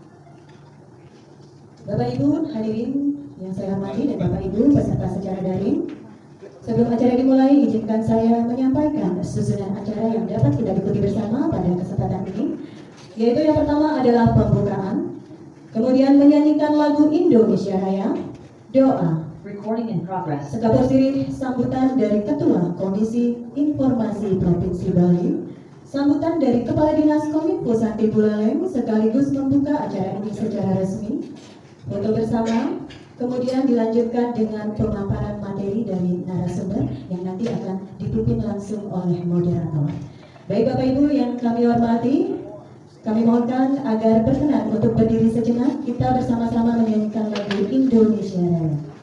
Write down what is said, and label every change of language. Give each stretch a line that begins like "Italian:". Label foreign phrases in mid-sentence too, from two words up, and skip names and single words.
Indonesian: Bapak Ibu hadirin yang saya hormati dan Bapak Ibu peserta secara daring, sebelum acara dimulai, izinkan saya menyampaikan susunan acara yang dapat kita ikuti bersama pada kesempatan ini, yaitu yang pertama adalah pembukaan, kemudian menyanyikan lagu Indonesia Raya, doa,
English: Recording in progress.
Indonesian: sekapur sirih sambutan dari Ketua Komisi Informasi Provinsi Bali, sambutan dari Kepala Dinas Kominfo Santi Buleleng sekaligus membuka acara ini secara resmi, foto bersama. Kemudian dilanjutkan dengan pemaparan materi dari narasumber yang nanti akan dipimpin langsung oleh moderator. Baik Bapak Ibu yang kami hormati, kami mohonkan agar berkenan untuk berdiri sejenak, kita bersama-sama menyanyikan lagu Indonesia Raya.